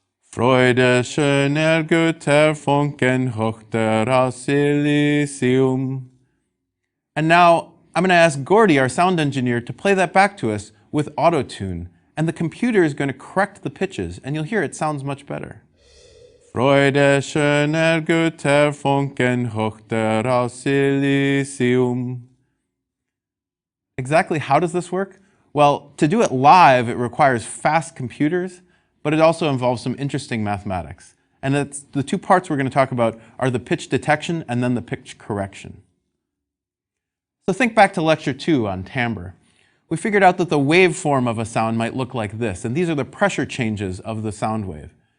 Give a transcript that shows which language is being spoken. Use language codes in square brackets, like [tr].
[de] Freude schöner Götter Funken hoch der aus Elysium. [en] And now I'm going to ask Gordy, our sound engineer, to play that back to us with Auto-Tune. And the computer is going to correct the pitches, and you'll hear it sounds much better. [de] Freude schöner Götter Funken hoch der aus Elysium. [en] Exactly how does this work? Well, to do it live, it requires fast computers, but it also involves some interesting mathematics. And the two parts we're going to talk about are the pitch detection and then the pitch correction. So think back to lecture 2 on timbre. We figured out that the waveform of a sound might look like this, and these are the pressure changes of the sound wave.